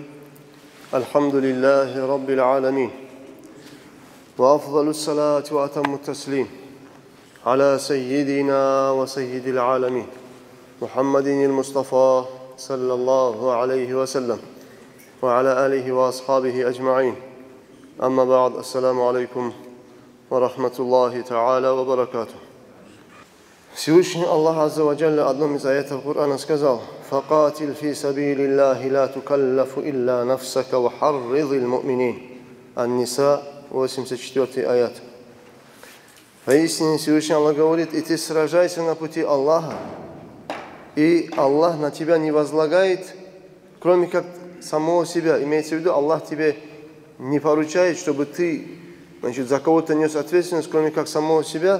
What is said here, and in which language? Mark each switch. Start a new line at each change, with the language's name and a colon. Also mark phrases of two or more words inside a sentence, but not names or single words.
Arabic: الحمد لله رب العالمين، وأفضل الصلاة وأتم التسليم على سيدنا وسيد العالمين محمد المصطفى صلى الله عليه وسلم وعلى آله وأصحابه أجمعين. أما بعد، السلام عليكم ورحمة الله تعالى وبركاته.
Russian: Всевышний Аллах
Arabic: عز وجل
Russian: одном из аятов Корана сказал:
Arabic: «فقاتل في سبيل الله لا تكلف إلا نفسك وحرض المؤمنين».
Russian: Ан-Ниса, 84 аят. Поистине Всевышний Аллах говорит: и ты сражайся на пути Аллаха, и Аллах на тебя не возлагает, кроме как самого себя. Имеется в виду, Аллах тебе не поручает, чтобы ты, за кого-то нес ответственность, кроме как самого себя.